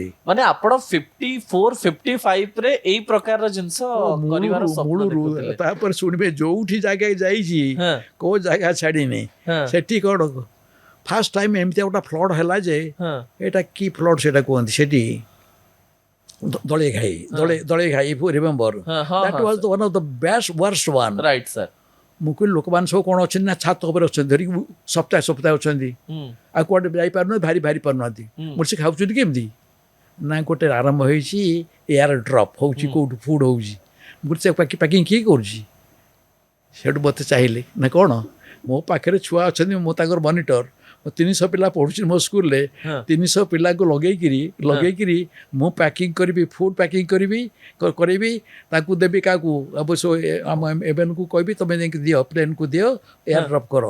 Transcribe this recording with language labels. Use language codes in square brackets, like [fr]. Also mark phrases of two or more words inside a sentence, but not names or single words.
[or] ମାନେ ଆପଣ 54 55 ରେ ଏଇ ପ୍ରକାରର ଜିନିଷ କରିବାର ସ୍ୱପ୍ନ ଦେଖୁଥିଲେ? ତାପରେ ଶୁଣିବେ, ଯୋଉଠି ଜାଗା ଯାଇଛି କୋଉ ଜାଗା ଛାଡ଼ିନି, ସେଠି କ'ଣ [en] first time [or] ଏମିତି ଗୋଟେ ଫ୍ଲଡ୍ ହେଲା ଯେ, ଏଇଟା କି ଫ୍ଲଡ୍ ସେଟା କୁହନ୍ତି ସେଠି, ଦଳେଇ ଘାଇ, [en] if you remember, that was one of the worst one. Right sir. [or] ମୁଁ କହିଲି ଲୋକମାନେ ସବୁ କ'ଣ ଅଛନ୍ତି ନା ଛାତ ଉପରେ ଅଛନ୍ତି, ଧରିକି ସପ୍ତାହ ଅଛନ୍ତି, ଆଉ କୁଆଡ଼େ ଯାଇପାରୁନାହାନ୍ତି, ଭାରି ପାରୁନାହାନ୍ତି। ମୁଁ ସେ ଖାଉଛନ୍ତି କେମିତି ନା, ଗୋଟେ ଆରମ୍ଭ ହେଇଛି [en] air drop [or] ହେଉଛି, କେଉଁଠୁ ଫୁଡ୍ ହେଉଛି। ମୁଁ ସେ ପ୍ୟାକିଂ କିଏ କରୁଛି? ସେଠୁ ମୋତେ ଚାହିଁଲେ ନା କ'ଣ, ମୋ ପାଖରେ ଛୁଆ ଅଛନ୍ତି, ମୁଁ ତାଙ୍କର ମନିଟର, 300 ପିଲା ପଢ଼ୁଛି ମୋ ସ୍କୁଲରେ, 300 ପିଲାଙ୍କୁ ଲଗେଇକିରି ମୁଁ ପ୍ୟାକିଂ କରିବି, [en] food packing [or] କରିବି, ତାକୁ ଦେବି କାହାକୁ, ଏମାନଙ୍କୁ କହିବି ତମେ ଯାଇକି ଦିଅ, ପ୍ଲେନ୍କୁ ଦିଅ, [en] air drop [or] କର।